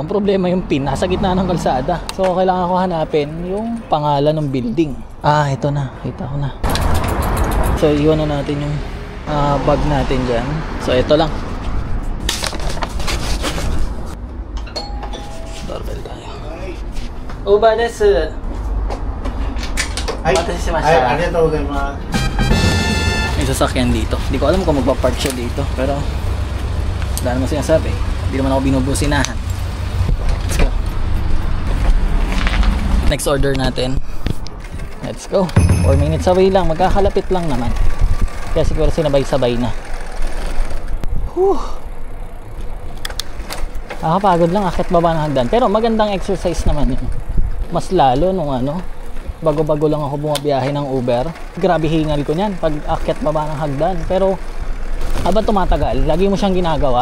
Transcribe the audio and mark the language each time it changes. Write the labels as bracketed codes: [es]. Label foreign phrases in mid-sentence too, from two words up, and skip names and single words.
[tl] Ang problema yung pin, nasa gitna ng kalsada. So kailangan ko hanapin yung pangalan ng building. Ito na, kita ko na. So iwan na natin yung bag natin dyan. So ito lang. Doorbell tayo. [ja] Uber desu. [tl] May sasakyan dito. Hindi ko alam kung magpa-park siya dito, pero wala naman sinasabi. Hindi naman ako binubusinahan. [en] Let's go. Next order natin. Let's go. 4 minutes away lang. [tl] Magkakalapit lang naman. Kaya siguro sinabay-sabay na. Nakakapagod lang, akit baba ng hagdan. Pero magandang exercise naman yun. Mas lalo nung bago-bago lang ako bumabiyahe ng Uber. Grabe hingal ko niyan pag akit baba ng hagdan. Pero habang tumatagal, lagi mo siyang ginagawa.